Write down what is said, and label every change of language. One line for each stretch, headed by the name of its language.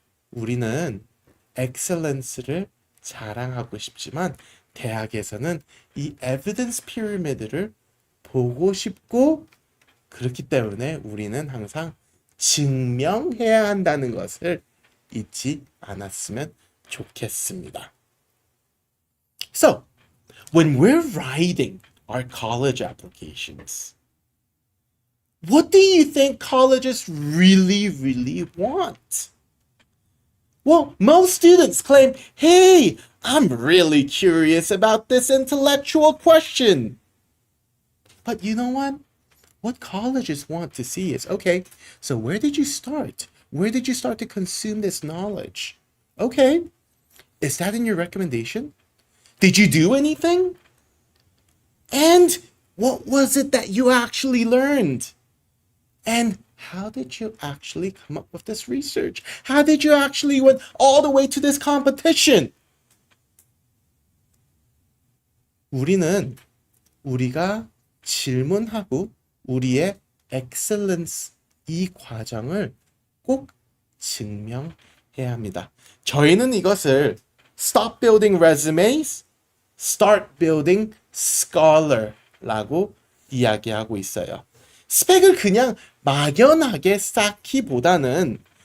Korean: 우리는 excellence를 자랑하고 싶지만 대학에서는 이
English: evidence pyramid
Korean: 를 보고 싶고 그렇기 때문에 우리는 항상 증명해야 한다는 것을 잊지 않았으면 좋겠습니다.
English: So, when we're writing our college applications, what do you think colleges really, really want? Well, most students claim, hey, I'm really curious about this intellectual question. But you know what? What colleges want to see is, okay, so where did you start? Where did you start to consume this knowledge? Okay, is that in your recommendation? Did you do anything? And what was it that you actually learned? And how did you actually come up with this research? How did you actually went all the way to this competition?
Korean: 우리가 질문하고 우리의 excellence 이 과정을 꼭 증명해야 합니다. 저희는 이것을
English: stop building resumes, start building scholar
Korean: 라고 이야기하고 있어요. 스펙을 그냥 막연하게 쌓기보다는